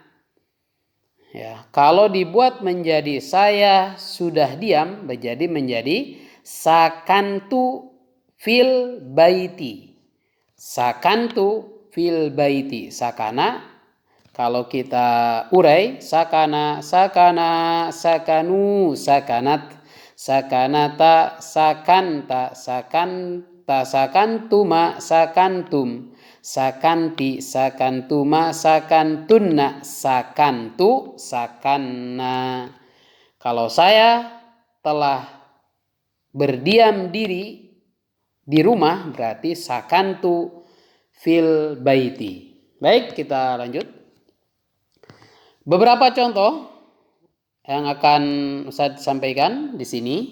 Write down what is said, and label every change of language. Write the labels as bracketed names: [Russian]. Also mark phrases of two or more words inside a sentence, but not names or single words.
[Indonesian] Ya, kalau dibuat menjadi saya sudah diam menjadi [Arabic] سكنت في البيت. سكنت في البيت. Sakana [Indonesian] kalau kita urai [Arabic] سكن سكنا سكنوا سكنت سكنتا سكنت سكنت سكنتما سكنتم سكنت سكنتما سكنتن سكنت سكنا. [Indonesian] Kalau saya telah berdiam diri di rumah berarti [Arabic] سكنت في البيت. [Indonesian] Baik, kita lanjut. Beberapa contoh yang akan saya sampaikan di sini.